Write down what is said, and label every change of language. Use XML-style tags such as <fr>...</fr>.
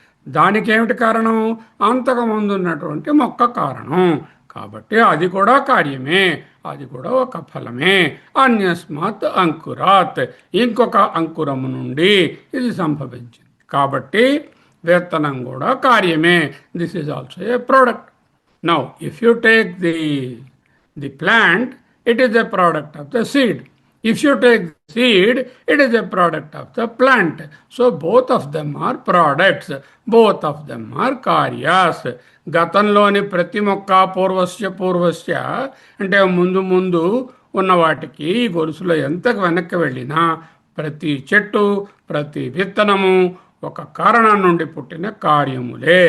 <te>దానికి ఏమిటి కారణం? అంతకుముందు ఉన్నటువంటి మొక్క కారణం. కాబట్టి అది కూడా కార్యమే, అది కూడా ఒక ఫలమే.</te> <sa>అన్యస్మాత్ అంకురాత్,</sa> <te>ఇంకొక అంకురము నుండి ఇది సంభవించింది. కాబట్టి విత్తనం కూడా కార్యమే.</te> <en>This is also a product. Now if you take the plant, it is a product of the seed. If you take seed, it is a product of the plant. So both of them are products. Both of them are karyas.</en> <te>గతంలోని ప్రతి మొక్క పూర్వస్య పూర్వస్య అంటే ముందు ముందు ఉన్న వాటికి ఈ గొలుసులో ఎంత వెనక్కి వెళ్ళినా ప్రతి చెట్టు ప్రతి విత్తనము ఒక కారణం నుండి పుట్టిన కార్యములే.</te>